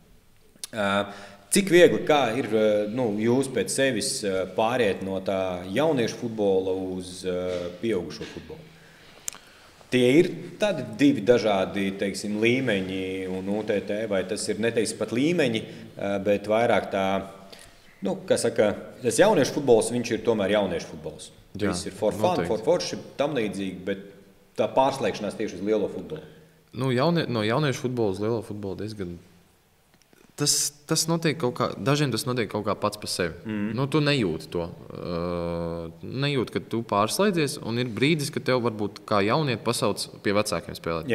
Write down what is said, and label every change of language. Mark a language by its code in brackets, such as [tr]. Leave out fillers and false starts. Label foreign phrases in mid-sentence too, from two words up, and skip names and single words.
[lv] Cik viegli, kā ir jūs pēc sevis pāriet no tā jauniešu futbola uz pieaugušo futbolu? Tie ir tādi divi dažādi, teiksim, līmeņi un UTT, vai tas ir, neteiksim, pat līmeņi, bet vairāk tā, kā saka, tas jauniešu futbols, viņš ir tomēr jauniešu futbols. Viss ir [en] for fun, [lv] for forši, tam līdzīgi, bet tā pārslēgšanās tieši uz lielo futbolu. No jauniešu futbola uz lielo futbolu diezgan. Tas notiek kaut kā, dažiem tas notiek kaut kā pats par sevi. Tu nejūti to. Nejūti, ka tu pārslēdzies, un ir brīdis, ka tev varbūt kā jaunieti pasauc pie vecākiem spēlēt.